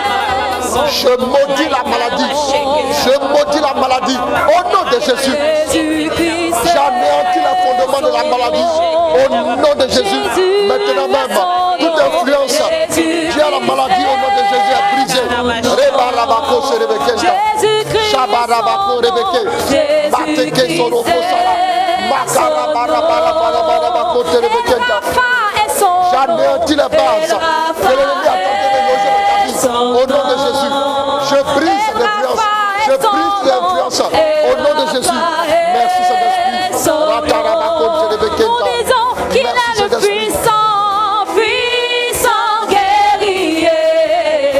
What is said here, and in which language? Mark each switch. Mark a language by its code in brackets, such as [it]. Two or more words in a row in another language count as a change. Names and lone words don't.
[fr] Je maudis la maladie. Je maudis la maladie au nom de Jésus. J'anéantis le fondement de la maladie au nom de Jésus. Maintenant même, toute influence qui a la maladie au nom de Jésus est brisée. Rebarabako Serebekenta. Shabarabako Rebeke. Bateke Sorokosara. Makarabarabarabarabako Serebekenta. J'anéantis les bases que l'ennemi a tenté de loger dans ta vie au nom de Jésus. Je brise l'influence. Je brise l'influence au nom de Jésus. Merci Saint-Esprit. Nous disons qu'il est le puissant, puissant guerrier.